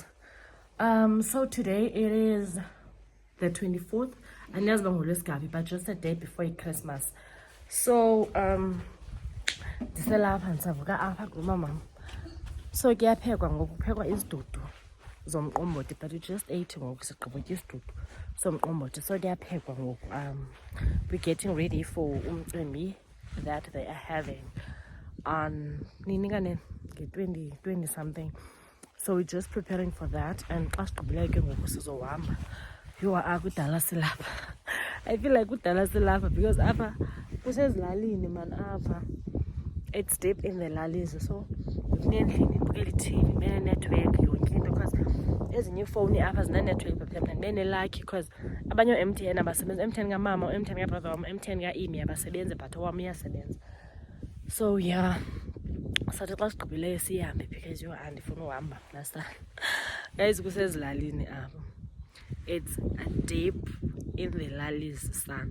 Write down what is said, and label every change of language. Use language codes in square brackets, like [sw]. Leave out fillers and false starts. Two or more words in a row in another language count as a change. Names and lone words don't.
[en] So today it is the 24th, and but just a day before Christmas. [xh] So ndiselapha ndisavuka apha kumamam. So kuyaphekwa ngoku, kuphekwa izidudu zomqombothi, [en] but we just ate [xh] ngoku sigqibotya isidudu somqombothi. So kuyaphekwa ngoku. [en] We're getting ready for umcimbi that they are having on Ninikane 20 something. So we're just preparing for that, and [xh] xa sigqibile ke ngoku sizohamba. [en] You are [xh] kudala silapha. [en] I feel like [xh] kudala silapha [en] because [xh] apha kusezilalini man apha. [en] It's deep in the lallies, [xh] so kunendlini ibukela i-TV, bene-network yonke into, because ezinye iifowuni apha zine-network but mna ndibene-lucky because abanye o-MTN abasebenzi, MTN kamama, o-MTN kabrother wam, MTN ka-Imi abasebenzi but owam uyasebenza. [en] So yeah, [xh] sathi xa sigqibileyo sihambe because yo andifuna uhamba nasana. Guys, kusezilalini apha. [en] It's deep in the lallies sana.